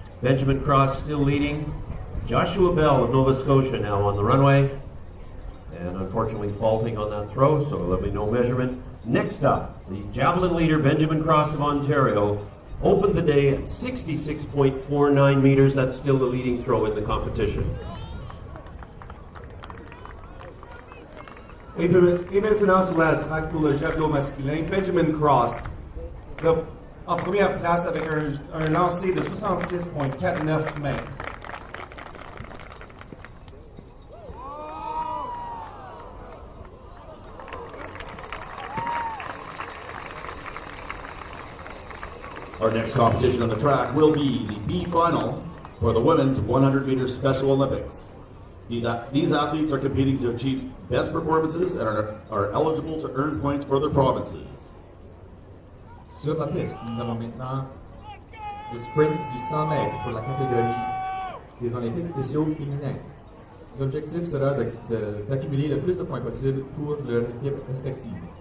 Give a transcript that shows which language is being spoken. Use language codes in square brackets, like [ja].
[en] Benjamin Cross still leading. Joshua Bell of Nova Scotia now on the runway. And unfortunately faulting on that throw, so there'll be no measurement. Next up, the javelin leader, Benjamin Cross of Ontario, opened the day at 66.49 meters. That's still the leading throw in the competition. [fr] Et maintenant sur la track pour le javelot masculin, Benjamin Cross en première place avec un lancer de 66,49 mètres. [en] Our next competition on the track will be the B final for the women's 100 meter Special Olympics. These athletes are competing to achieve best performances and are eligible to earn points for their provinces. [fr] Sur la piste, nous avons maintenant le sprint du 100 mètres pour la catégorie des Olympiques spéciaux féminins. L'objectif sera d'accumuler le plus de points possible pour leur équipe respective.